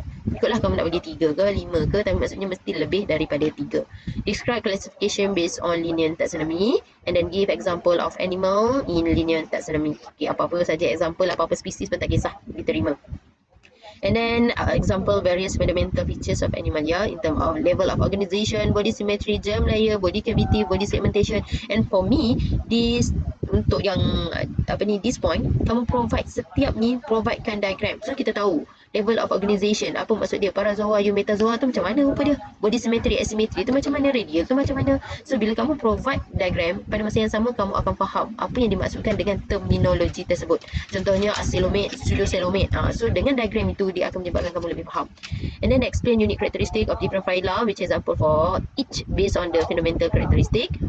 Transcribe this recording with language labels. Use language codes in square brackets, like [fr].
[ms] Ikutlah kamu nak bagi 3 ke 5 ke, tapi maksudnya mesti lebih daripada 3. [en] Describe classification based on linear taxonomy, and then give example of animal in linear taxonomy. [ms] Okay, apa-apa saja example, apa-apa spesies pun tak kisah, diterima. [en] And then example various fundamental features of animalia in terms of level of organization, body symmetry, germ layer, body cavity, body segmentation. And for me, this [ms] untuk yang this point, kamu setiap ni providekan diagram. So kita tahu level of organization, apa maksud dia, parazoa, eumetazoa tu macam mana rupa dia, body symmetry, asymmetry tu macam mana, radial tu macam mana. So bila kamu provide diagram, pada masa yang sama kamu akan faham apa yang dimaksudkan dengan terminologi tersebut. Contohnya acelomate, pseudocelomate. So dengan diagram itu dia akan menyebabkan kamu lebih faham. [en] And then explain unique characteristic of different phyla, which example for each based on the fundamental characteristic.